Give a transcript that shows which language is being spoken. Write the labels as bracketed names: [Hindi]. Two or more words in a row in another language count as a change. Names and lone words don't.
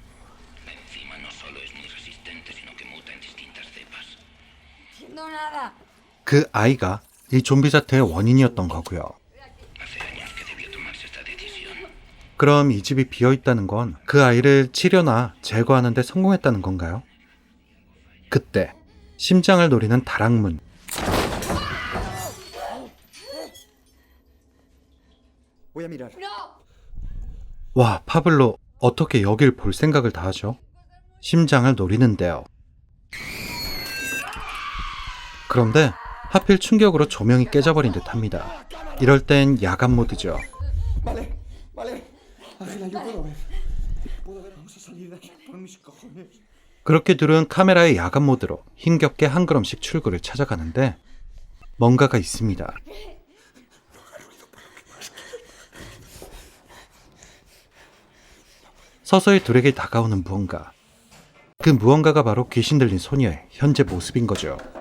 [Korean] 그 아이가 이 좀비 사태의 원인이었던 거고요. 그럼 이 집이 비어있다는 건 그 아이를 치료나 제거하는 데 성공했다는 건가요? 그때 심장을 노리는 다락문. [Spanish] Voy a mirar. [Korean] 와, 파블로 어떻게 여길 볼 생각을 다 하죠? 심장을 노리는데요. 그런데 하필 충격으로 조명이 깨져버린 듯 합니다. 이럴 땐 야간 모드죠. [Spanish] Vale, vale. Ángela, yo puedo ver. Puedo ver. Vamos a salir de aquí por mis cojones. [Korean] 그렇게 둘은 카메라의 야간 모드로 힘겹게 한 걸음씩 출구를 찾아가는데 뭔가가 있습니다. 서서히 둘에게 다가오는 무언가. 그 무언가가 바로 귀신 들린 소녀의 현재 모습인 거죠.